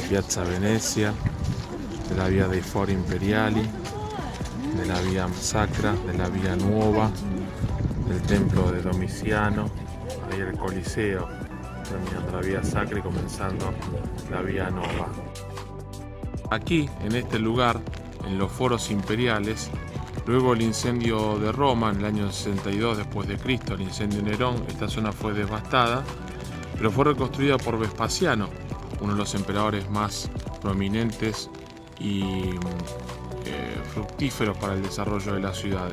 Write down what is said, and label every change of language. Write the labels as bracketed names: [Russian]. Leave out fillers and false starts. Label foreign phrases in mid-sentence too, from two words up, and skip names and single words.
[Spanish] Piazza Venezia, de la Via dei Fori Imperiali, de la Via Sacra, de la Via Nuova, del Templo de Domiciano, ahí el Coliseo, terminando la Via Sacra y comenzando la Via Nuova. Aquí, en este lugar, en los foros imperiales. Luego el incendio de Roma en el año 62 después de Cristo, el incendio de Nerón, esta zona fue devastada, pero fue reconstruida por Vespasiano, uno de los emperadores más prominentes y fructíferos para el desarrollo de la ciudad.